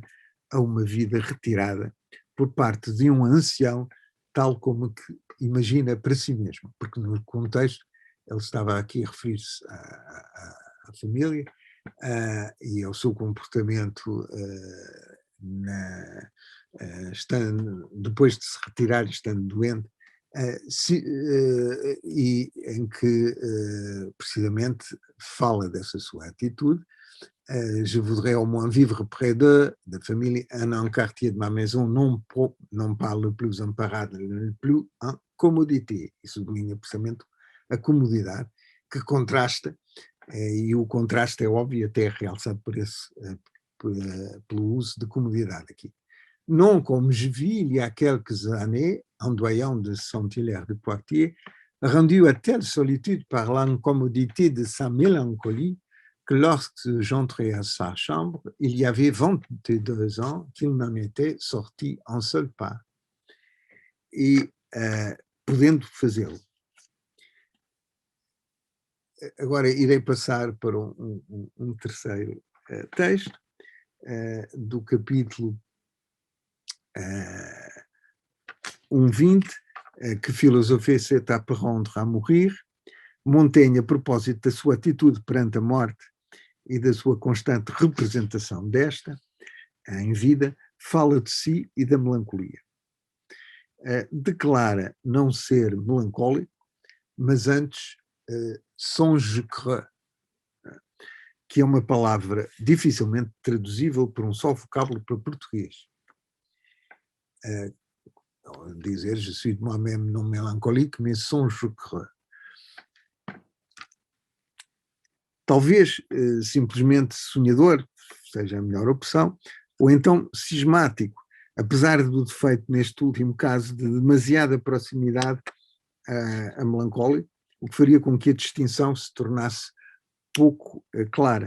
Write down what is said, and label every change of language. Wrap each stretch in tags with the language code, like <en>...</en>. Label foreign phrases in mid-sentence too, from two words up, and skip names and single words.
<pt>a uma vida retirada por parte de um ancião, tal como que imagina para si mesmo, porque no contexto ele estava aqui a referir-se à família e ao seu comportamento depois de se retirar, estando doente, e em que precisamente fala dessa sua atitude.</pt> <fr>Je voudrais au moins vivre près de</fr> <pt>da família,</pt> <fr>un quartier de ma maison, non pas le plus en parade, le plus en commodité.</fr> <pt>E sublinha precisamente a comodidade que contrasta, e o contraste é óbvio, até realçado pelo uso de comodidade aqui.</pt> <fr>Non comme je vis il y a quelques années, en doyen de Saint-Hilaire de Poitiers, rendu à telle solitude par l'incommodité de sa mélancolie, que lorsque j'entrais à sa chambre, il y avait 22 ans qu'il n'en était sorti un seul pas.</fr> <pt>E podendo fazê-lo. Agora irei passar para um terceiro texto, do capítulo 1:20, que</pt> <fr>filosofie c'est apprendre à mourir.</fr> <pt>Montaigne, a propósito da sua atitude perante a morte e da sua constante representação desta, em vida, fala de si e da melancolia. Declara não ser melancólico, mas antes songe-creux, que é uma palavra dificilmente traduzível por um só vocábulo para português. Dizer,</pt> <fr>je suis de moi-même non mélancolique, mais songe-creux.</fr> <pt>Talvez simplesmente sonhador seja a melhor opção, ou então cismático, apesar do defeito neste último caso de demasiada proximidade a melancólia, o que faria com que a distinção se tornasse pouco clara.</pt>